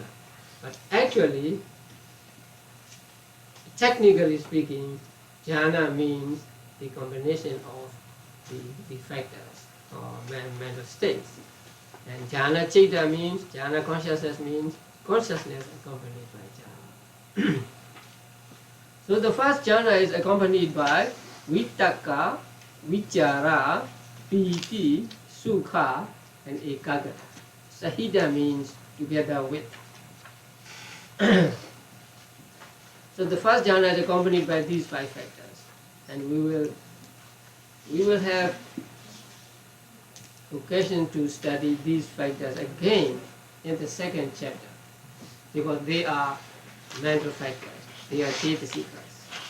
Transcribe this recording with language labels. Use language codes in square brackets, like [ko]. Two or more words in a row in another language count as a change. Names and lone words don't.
[en] But actually, technically speaking, jhana means the combination of the factors or mental states. And [pi] jhana citta [en] means, jhana consciousness means consciousness accompanied by jhana. So the first jhana is accompanied by [pi] vitakka, vichara, piti, sukha, [en] and ekaggata. Sahita means together with. So the first jhana is accompanied by these 5 factors, and we will have occasion to study these factors again in the 2nd chapter, because they are mental factors, they are cetasikas.